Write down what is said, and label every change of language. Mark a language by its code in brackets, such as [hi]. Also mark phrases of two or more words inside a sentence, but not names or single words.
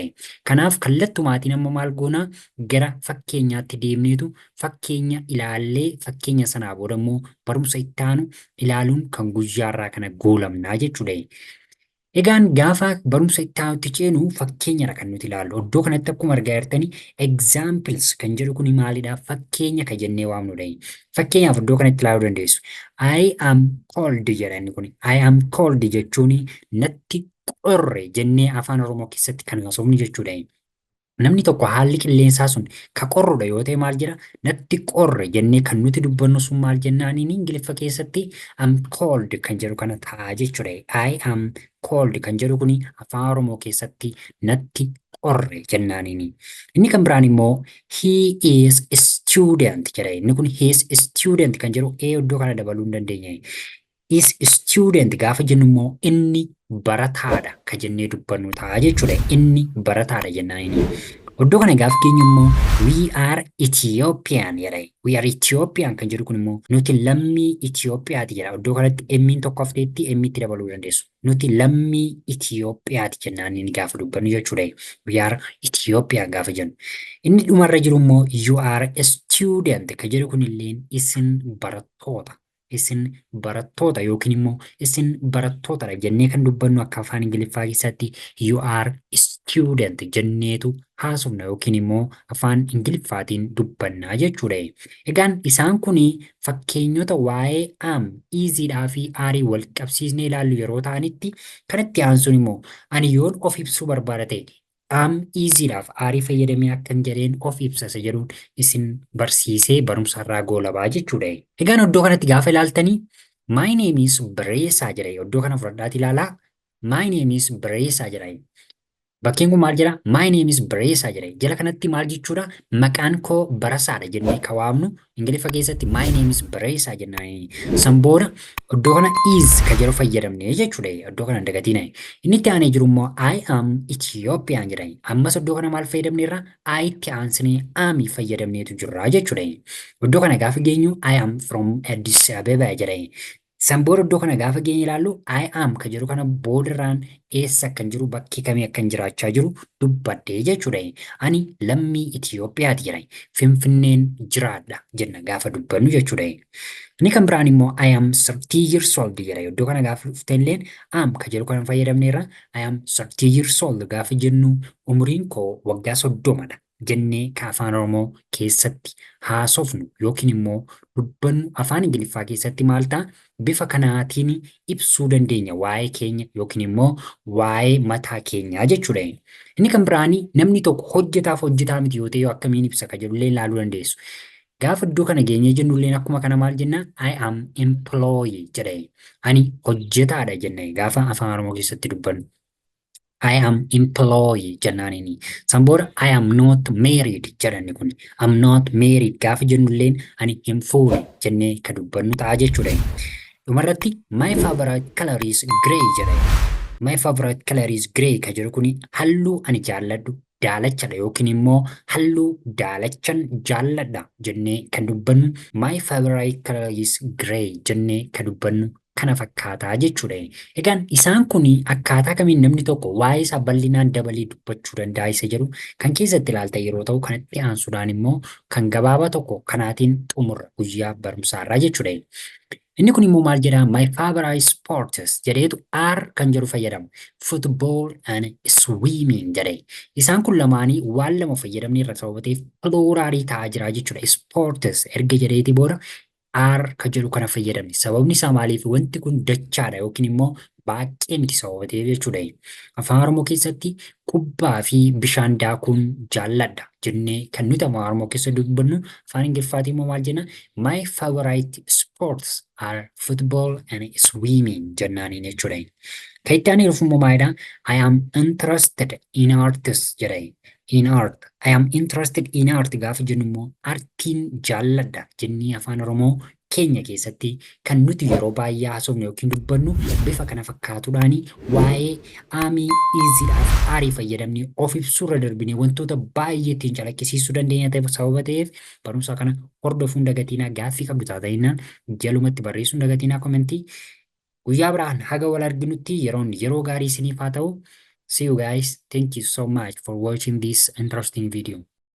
[om] Kanaaf kallattumaatiin amma maal goonaa gara fakkeenyaatti deemneetu fakkeenya ilaallee fakkeenya sanaa booda immoo barumsa itti aanu ilaaluun kan guyyaarraa kana goolabnaa jechuudha. Egaan gaafa barumsa itti aanutti ceenu fakkeenyadha kan nuti ilaallu. Iddoo kanatti akkuma argaa jirtanii examples kan jedhu kun maalidha? Fakkeenya kan jennee waamnudha. Fakkeenyaaf iddoo kanatti ilaaluu dandeessu. [en] I am cold [om] jedha inni kun. [en] I am cold [om] jechuun natti qorre jennee afaan Oromoo keessatti kan haasofnu jechuudha. Namni tokko haalli qilleensaa sun ka qorrudha yoo ta'e maal jira? Natti qorre jennee kan nuti dubbannu sun maal jennaaniin Ingiliffa keessatti [en] am cold [om] kan jedhu kana ta'a jechuudha. [en] I am cold [om] kan jedhu kuni afaan Oromoo keessatti natti qorre jennaaniin. Inni kan biraan immoo [en] he is a student [om] jedha. Inni kun [en] he is a student [om] kan jedhu iddoo kana dabaluu hin dandeenya. [en] Is student [om] gaafa jennu immoo inni barataadha ka jennee dubbannu ta'a jechuudha. Inni barataadha jennaan. Iddoo kana gaafa geenyu immoo [en] we are Ethiopian [om] jedha. [en] We are Ethiopian [om] kan jedhu kun immoo nuti lammii Ethiopiyaati jedha. Iddoo kanatti emmiin tokko hafteetti emmiitti dabaluu dandeessu. Nuti lammii Ethiopiyaati jennaan inni gaafa dubbannu jechuudha. [en] We are Ethiopian [om] gaafa jennu. Inni dhumarra jiru immoo [en] you are a student [om] kan jedhu kun illee isin barattoota. Isin barattoota yookiin immoo isin barattootadha jennee kan dubbannu akka afaan Ingiliffaa keessatti [en] you are student [om] jenneetu haasofna yookiin immoo afaan Ingiliffaatiin dubbannaa jechuudha. Egaan isaan kun fakkeenyota waa'ee am, easyidhaa fi aarii wal qabsiisnee ilaallu yeroo ta'anitti kanatti aansuun immoo ani yoon of ibsuu barbaada ta'e am easyidhaaf aarii fayyadamee akkan jedheen of ibsasa jedhuun isin barsiisee barumsarraa goolabaa jechuudha. Egaan iddoo kanatti gaafa ilaaltanii [en] my name is Beresa [om] jedha. Iddoo kana fudhadhaati ilaalaa. [en] My name is Beresa [om] jedha. Bakkeen kun maal jedha? [en] My name is Beresa jedha. [om] Jala kanatti maal jechuudha? Maqaan koo Barasaadha jennee ka waamnu Ingiliffa keessatti [en] my name is Beresa [om] jennaan. San booda iddoo kana is ka jedhu fayyadamne jechuudha. Iddoo kana dagatiin. Inni itti aanee jiru immoo [en] I am Ethiopian [om] jedha. Ammas iddoo kana maal fayyadamne irraa I itti aansinee am fayyadamneetu jirra jechuudha. Iddoo kana gaafa geenyu [en] I am from Addis Ababa [om] jedha. San booda iddoo kana gaafa geenye ilaallu [en] I am [om] ka jedhu kana boodarraan eessa akkan jiru bakkee kamii akkan jiraachaa jiru dubbadhee jechuudha. Ani lammii Itoophiyaati jedha. Finfinneen jiraadha jenna gaafa dubbannu jechuudha. Inni kan biraan immoo [en] I am 30 years old [om] jedha. Iddoo kana gaafa dhuftelleen am ka jedhu kana fayyadamneerra [en] I am 30 years old [om] gaafa jennu umriin koo waggaa 30dha. Jennee ka afaan Oromoo keessatti haasofnu yookiin immoo dubbannu afaan Ingiliffaa keessatti maal ta'a bifa kanaatiin ibsuu dandeenya waa'ee keenya yookiin immoo waa'ee mataa keenyaa jechuudha. Inni kan biraanii namni tokko hojjetaaf hojjetaa miti yoo ta'e akkamiin ibsa ka jedhullee ilaaluu dandeessu. Gaafa iddoo kana geenyee jennullee akkuma kana maal jenna [en] I am employee [om] jedha. Ani hojjetaadha jenna gaafa afaan Oromoo keessatti dubbannu. [en] I am employee [om] jennaanini. San booda [en] I am not married jedhanni kun. I'm not married [om] gaafa jennulleen ani hin fuune jennee ka dubbannu ta'a jechuudha. [en] Dhumarratti my favorite color is grey jedha. My favorite color is grey [om] ka jedhu kuni halluu ani jaalladhu daalachadha yookiin immoo halluu daalachan jaalladha jennee kan dubbannu [en] my favorite color is grey [om] jennee ka dubbannu kana fakkaataa jechuudha. Egaan isaan kun akkaataa kamiin namni tokko waa'ee isaa bal'inaan dabalee dubbachuu danda'a isa jedhu kan keessatti ilaalta yeroo ta'u kanatti aansuudhaan immoo kan gabaabaa tokko kanaatiin xumurra guyyaa barumsaarraa jechuudha. Inni kun immoo maal jedhaa [en] my favorite sports [om] jedheetu R kan jedhu fayyadamu [en] football and swimming [om] jedhe. Isaan kun lamaanii waan lama fayyadamne irra sababateef pluuraalii ta'aa jira jechuudha. Sports erga jedheeti booda R ka jedhu kana fayyadamne sababni isaa maaliif wanti kun dachaadha yookiin immoo baay'ee miti sababatee jechuudha. Afaan Oromoo keessatti kubbaa fi bishaan daakuun jaalladha jennee kan nuti afaan Oromoo keessa dubbannu afaan Ingiliffaatiin immoo maal jenna [en] my favorite sports are football and swimming [om] jennaaniin jechuudha. Kan itti aanee dhufu immoo maalidha [en] I am interested in arts [om] jedha. [en] In art. I am interested in art [om] gaafa jennu immoo artiin jaalladha jennee afaan Oromoo keenya keessatti kan nuti yeroo baay'ee haasofnu yookiin dubbannu bifa kana fakkaatuudhaan waa'ee aamii iziidhaaf aarii fayyadamnee of ibsuurra darbinee wantoota baay'ee ittiin calaqqisiisuu dandeenya ta'e sababa ta'eef barumsa kana hordofuun dagatinaa gaaffii qabdu taata'innaan jalumatti barreessuun dagatinaa komentii guyyaa biraan haga wal arginutti yeroo gaarii isiniif haa ta'u. [en] See you guys. Thank you so much for watching this interesting video.